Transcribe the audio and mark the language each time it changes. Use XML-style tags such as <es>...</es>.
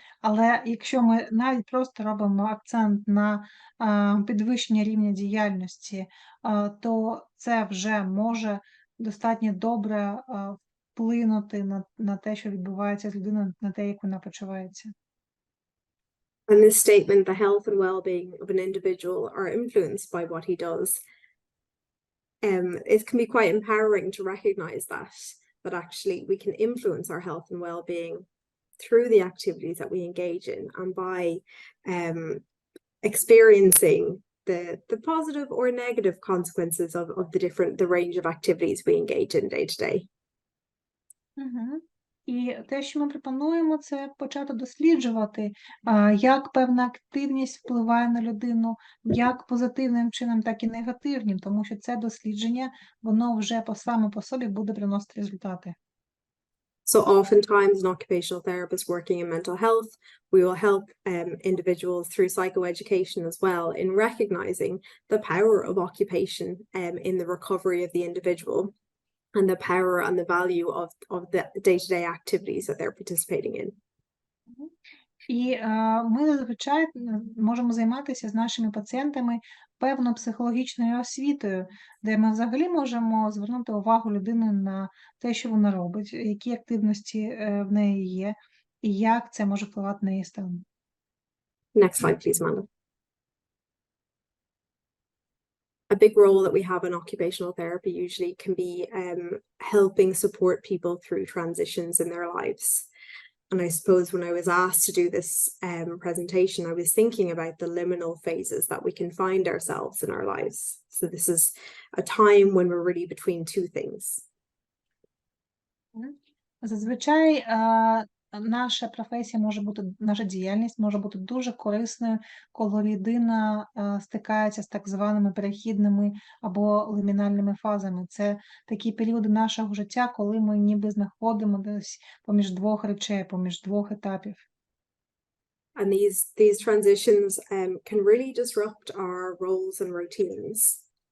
<uk>Але якщо ми навіть просто робимо акцент на підвищення рівня діяльності, то це вже може достатньо добре вплинути на те, що відбувається з людиною, на те, як вона почувається.</uk> <en>And this statement, the health and well-being of an individual are influenced by what he does. It can be quite empowering to recognize that actually we can influence our health and well-being through the activities that we engage in, and by experiencing the positive or negative consequences of the range of activities we engage in day to day.</en> <uk>І те, що ми пропонуємо, це почати досліджувати, як певна активність впливає на людину, як позитивним чином, так і негативним, тому що це дослідження, воно вже саме по собі буде приносити результати.</uk> <en>So oftentimes an occupational therapist working in mental health, we will help individuals through psychoeducation as well in recognizing the power of occupation in the recovery of the individual, and the power and the value of the day-to-day activities that they're participating in.</en> <uk>І ми зазвичай можемо займатися з нашими пацієнтами певною психологічною освітою, де ми взагалі можемо звернути увагу людини на те, що вона робить, які активності в неї є, і як це може впливати на її стан.</uk> <en>Next slide, please, Amanda. A big role that we have in occupational therapy usually can be helping support people through transitions in their lives. And I suppose when I was asked to do this presentation, I was thinking about the liminal phases that we can find ourselves in our lives. So this is a time when we're really between two things.</en> <uk>Зазвичай наша професія може бути, наша діяльність може бути дуже корисною, коли людина стикається з так званими перехідними або лимінальними фазами. Це такі періоди нашого життя, коли ми ніби знаходимо десь поміж двох речей, поміж двох етапів.</uk> <en>And these transitions can really disrupt our roles and routines.</en>